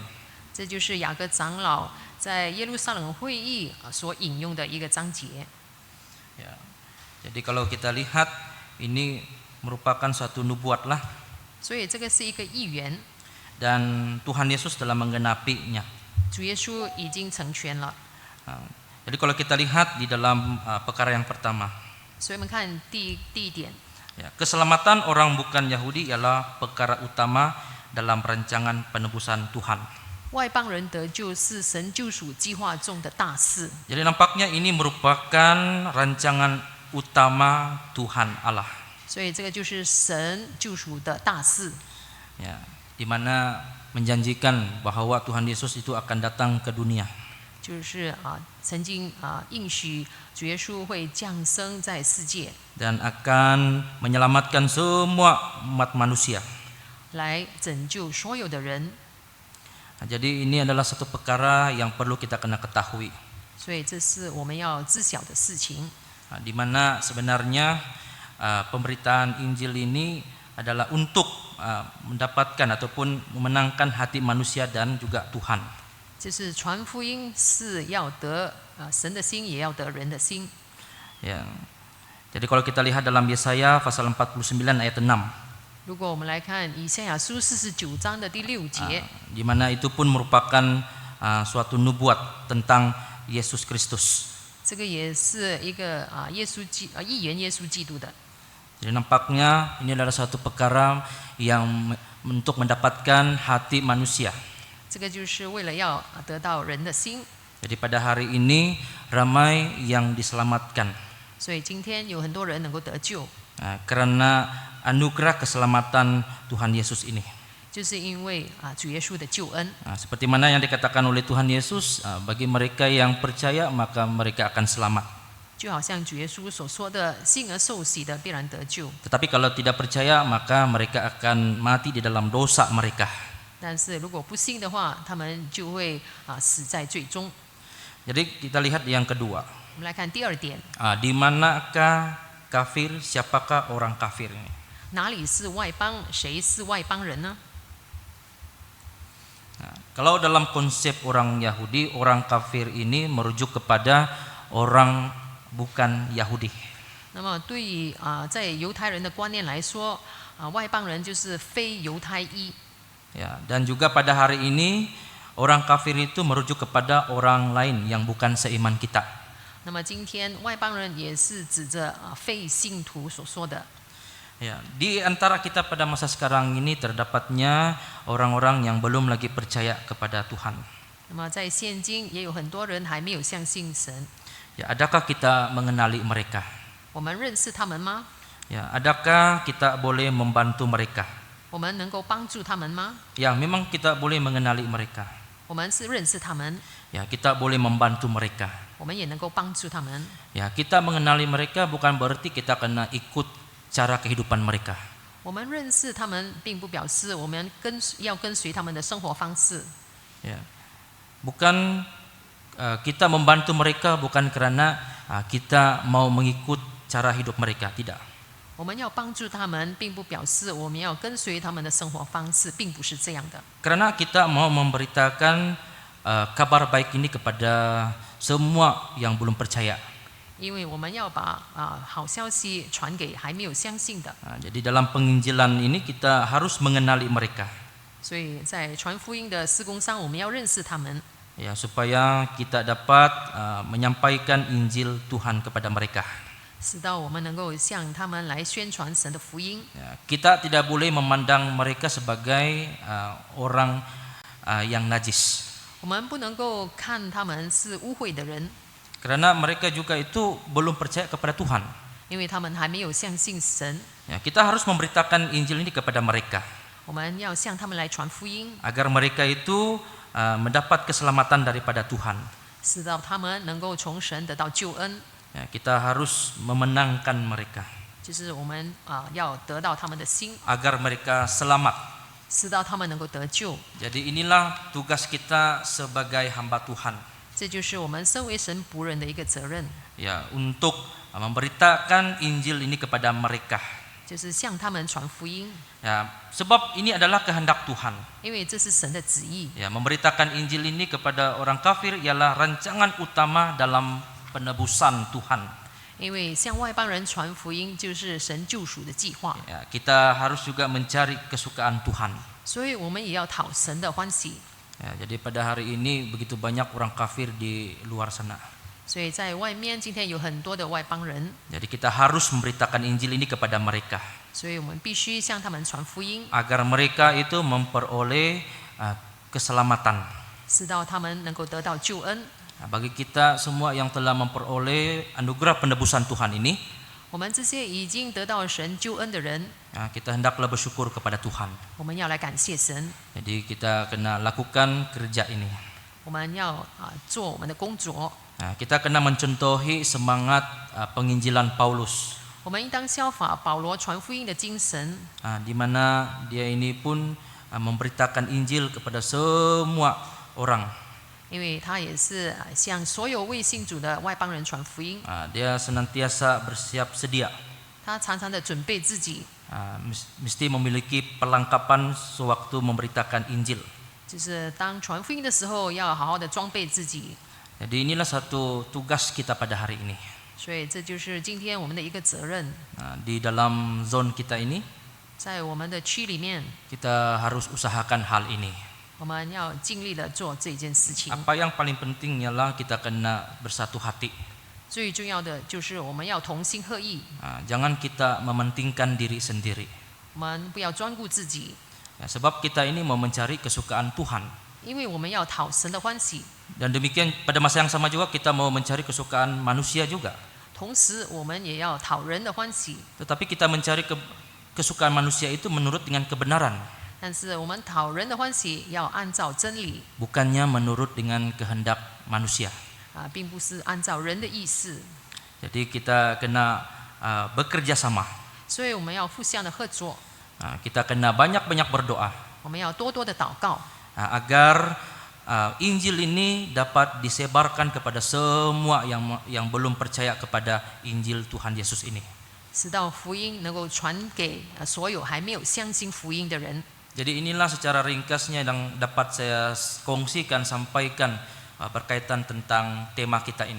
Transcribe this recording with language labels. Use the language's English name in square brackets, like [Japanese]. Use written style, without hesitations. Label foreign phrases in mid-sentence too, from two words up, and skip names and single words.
[Chinese] 这就是雅各长老在耶路撒冷会议所引用的一个章节。 [Malay] Ya. Jadi kalau kita lihat ini merupakan suatu nubuat lah [Chinese] 所以这个是一个预言， [Malay] dan Tuhan Yesus telah menggenapinya. [Chinese] 主耶稣已经成全了。 [Malay] Nah, jadi kalau kita lihat di dalam perkara yang pertama, [Chinese] 所以我们看第一点， [Malay] ya, keselamatan orang bukan Yahudi ialah perkara utama dalam rancangan penebusan Tuhan. [Chinese] 外邦人得救是神救赎计划中的大事。 [Malay] Jadi nampaknya ini merupakan rancangan utama Tuhan Allah. [Chinese] 所以这个就是神救赎的大事， [Malay] Ya, di mana menjanjikan bahwa Tuhan Yesus itu akan datang ke dunia. [Chinese] 就是曾经应许主耶稣会降生在世界， [Malay] Dan akan menyelamatkan semua umat manusia. [Chinese] 来拯救所有的人。 [Malay] Nah, jadi ini adalah satu perkara yang perlu kita kena ketahui. [Chinese] 所以这是我们要知晓的事情。 [Malay] Nah, di mana sebenarnya pemberitaan Injil ini adalah untuk mendapatkan ataupun memenangkan hati manusia dan juga Tuhan. [Chinese] 就是传福音是要得神的心，也要得人的心。 [Malay] Ya. Jadi kalau kita lihat dalam Yesaya pasal 49 ayat 6, [Chinese] 如果我们来看以赛亚书49章的第6节， [Malay] di mana itu pun merupakan suatu nubuat tentang Yesus Kristus. [Chinese] 这个也是一个预言耶稣基督的。 [Malay] Jadi nampaknya ini adalah satu perkara yang untuk mendapatkan hati manusia. [Chinese] 这个就是为了要得到人的心。 [Malay] Jadi pada hari ini ramai yang diselamatkan [Chinese] 所以今天有很多人能够得救， [Malay] karena anugerah keselamatan Tuhan Yesus ini. [Chinese] 就是因为主耶稣的救恩。 [Malay] Seperti mana yang dikatakan oleh Tuhan Yesus, bagi mereka yang percaya maka mereka akan selamat. [Chinese] 就好像主耶稣所说的，信而受洗的必然得救。 [Malay] Tetapi kalau tidak percaya maka mereka akan mati di dalam dosa mereka. [Chinese] 但是如果不信的话，他们就会死在最终。 [Malay] Jadi kita lihat yang kedua, [Chinese] 我们来看第二点， [Malay] di manakah kafir, siapakah orang kafir ini? [Chinese] 哪里是外邦，谁是外邦人呢？ [Malay] Kalau dalam konsep orang Yahudi, orang kafir ini merujuk kepada orang bukan Yahudi. [Chinese] 那么对于在犹太人的观念来说，外邦人就是非犹太裔。 [Malay] Ya, dan juga pada hari ini orang kafir itu merujuk kepada orang lain yang bukan seiman kita. [Chinese] 那么今天外邦人也是指着非信徒所说的。 [Malay] Ya, di antara kita pada masa sekarang ini terdapatnya orang-orang yang belum lagi percaya kepada Tuhan. [Chinese] 那么在现今也有很多人还没有相信神。 [Malay] Ya, adakah kita mengenali mereka? [Chinese] 我们认识他们吗？ [Malay] Ya, adakah kita boleh membantu mereka? [Chinese] 我们能够帮助他们吗？ [Malay] Ya, memang kita boleh mengenali mereka. [Chinese] 我们是认识他们， [Malay] Ya, kita boleh membantu mereka. [Chinese] 我们也能够帮助他们。 [Malay] Ya, kita mengenali mereka bukan berarti kita kena ikut cara kehidupan mereka. [Chinese] 我们认识他们，并不表示我们要跟随他们的生活方式。 [Malay] Ya. Bukan kita membantu mereka bukan karena kita mau mengikut cara hidup mereka, tidak. [Chinese] 我们要帮助他们，并不表示我们要跟随他们的生活方式，并不是这样的。 [Malay] Karena kita mau memberitakan kabar baik ini kepada semua yang belum percaya. [Chinese] 因为我们要把好消息传给还没有相信的， [Malay] Jadi dalam penginjilan ini kita harus mengenali mereka. [Chinese] 所以在传福音的事工上，我们要认识他们， [Malay] Ya, supaya kita dapat menyampaikan Injil Tuhan kepada mereka. [Chinese] 使到我们能够向他们来宣传神的福音。 [Malay] Ya, kita tidak boleh memandang mereka sebagai orang yang najis. [Chinese] 我们不能够看他们是污秽的人， [Malay] Karena mereka juga itu belum percaya kepada Tuhan. [Chinese] 因为他们还没有相信神。 [Malay] Ya, kita harus memberitakan Injil ini kepada mereka [Chinese] 我们要向他们来传福音， [Malay] agar mereka itu mendapat keselamatan daripada Tuhan. [Chinese] 使到他们能够从神得到救恩。 [Malay] Ya, kita harus memenangkan mereka [Chinese] 就是我们要得到他们的心， [Malay] agar mereka selamat. [Chinese] 使到他们能够得救。 [Malay] Jadi inilah tugas kita sebagai hamba Tuhan. [Chinese] 这就是我们身为神仆人的一个责任， [Malay] Ya, untuk memberitakan Injil ini kepada mereka. [Chinese] 就是向他们传福音， [Malay] Ya, sebab ini adalah kehendak Tuhan. [Chinese] 因为这是神的旨意。 [Malay] Ya, memberitakan Injil ini kepada orang kafir ialah rancangan utama dalam penebusan Tuhan. [Chinese] 因为向外邦人传福音，就是神救赎的计划， [Malay] Ya, kita harus juga mencari kesukaan Tuhan. [Chinese] 所以我们也要讨神的欢喜。 [Malay] Ya, jadi pada hari ini begitu banyak orang kafir di luar sana. [Chinese] 所以在外面，今天有很多的外邦人， [Malay] Jadi kita harus memberitakan Injil ini kepada mereka [Chinese] 所以我们必须向他们传福音， [Malay] agar mereka itu memperoleh keselamatan. [Chinese] 使到他们能够得到救恩。 [Malay] Nah, bagi kita semua yang telah memperoleh anugerah penebusan Tuhan ini, [Chinese] 我们这些已经得到神救恩的人， [Malay] kita hendaklah bersyukur kepada Tuhan. [Chinese] 我们要来感谢神， [Malay] Jadi kita kena lakukan kerja ini. [Chinese] 我们要做我们的工作， [Malay] Nah, kita kena mencontohi semangat penginjilan Paulus, [Chinese] 我们应当效法保罗传福音的精神， [Malay] di mana dia ini pun memberitakan Injil kepada semua orang. [Chinese] 因为他也是向所有未信主的外邦人传福音， [Malay] Dia senantiasa bersiap sedia, [Chinese] 他常常的准备自己， [Malay] mesti memiliki perlengkapan sewaktu memberitakan Injil. [Chinese] 就是当传福音的时候，要好好的装备自己。 [Malay] Jadi inilah satu tugas kita pada hari ini. [Chinese] 所以这就是今天我们的一个责任， [Malay] Di dalam zone kita ini [Chinese] 在我们的区里面， [Malay] kita harus usahakan hal ini. [Chinese] 我们要尽力的做这件事情。 [Malay] Apa yang paling penting ialah kita kena bersatu hati. [Chinese] 最重要的就是我们要同心合意， [Malay] Jangan kita mementingkan diri sendiri. [Chinese] 我们不要专顾自己， [Malay] Ya, sebab kita ini mau mencari kesukaan Tuhan. [Chinese] 因为我们要讨神的欢喜。 [Malay] Dan demikian pada masa yang sama juga kita mau mencari kesukaan manusia juga. [Chinese] 同时，我们也要讨人的欢喜。 [Malay] Tetapi kita mencari kesukaan manusia itu menurut dengan kebenaran. [Chinese] 但是我们讨人的欢喜要按照真理 [Malay] Bukannya menurut dengan kehendak manusia. [Chinese] 并不是按照人的意思。 [Malay] Jadi kita kena bekerja sama. [Chinese] 所以我们要互相的合作， [Malay] Kita kena banyak-banyak berdoa [Chinese] 我们要多多的祷告， [Malay] agar Injil ini dapat disebarkan kepada semua yang belum percaya kepada Injil Tuhan Yesus ini. [Chinese] 使到福音能够传给所有还没有相信福音的人。 [Malay] Jadi inilah secara ringkasnya yang dapat saya kongsikan, sampaikan berkaitan tentang tema kita ini.